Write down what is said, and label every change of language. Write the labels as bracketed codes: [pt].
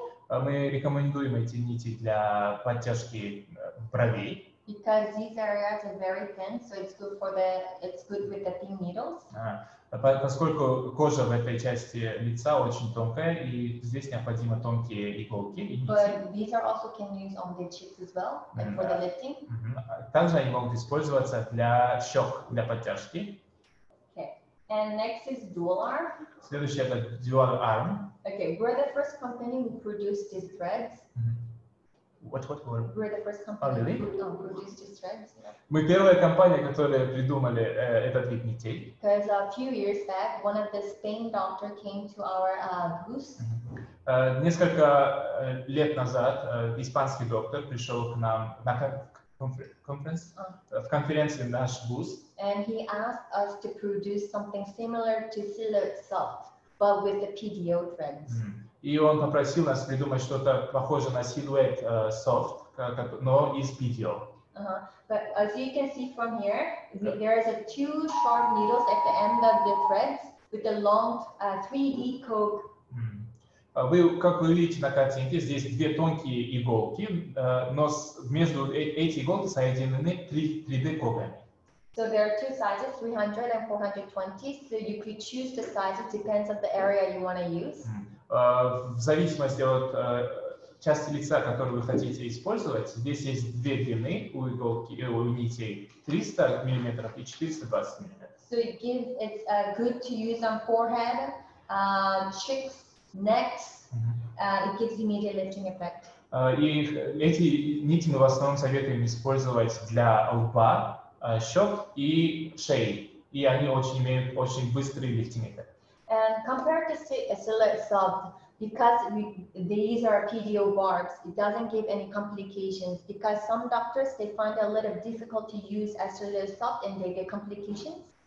[ru] Мы рекомендуем эти нити для подтяжки бровей. [en] Because these areas are very thin, so it's good with the thin needles. [ru] Поскольку кожа в этой части лица очень тонкая, и здесь необходимы тонкие иголки и нити. [en] But these are also can use on the cheeks as well, like for the lifting. [ru] Также они могут использоваться для щек, для подтяжки. [en] Okay. And next is dual arm. [ru] Следующий это dual arm. [en] Okay, we're the first company who produced these threads. What? We're the first company who produced these threads. [ru] Мы первая компания, которая придумали этот вид нитей. [en] Because a few years back, one of the Spain doctor came to our booth. [ru] Несколько лет назад испанский доктор пришел к нам на в конференции наш бус. [en] And he asked us to produce something similar to Silhouette Soft, but with the PDO threads. [ru] И он попросил нас придумать что-то похожее на Silhouette Soft, но из PDO. [en] But as you can see from here, there is 2 short needles at the end of the threads with a long 3D coke. [ru] Как вы видите на картинке, здесь 2 тонкие иголки, но между эти иголки соединены 3D когами. [en] So there are 2 sizes, 300 and 420. So you could choose the sizes, depends on the area you want to use. [ru] В зависимости от части лица, которую вы хотите использовать, здесь есть 2 длины у иголки, у нитей: 300 мм и 420 мм. [en] So it's good to use on forehead, cheeks, necks. It gives immediate lifting effect. [ru] И эти нити мы в основном советуем использовать для лба, щек и шеи, и они имеют очень быстрый лифтинг эффект. [en] And compared to Silhouette Soft, because these are PDO barbs, it doesn't give any complications. Because some doctors they find it a little difficult to use as Silhouette Soft and they get complications.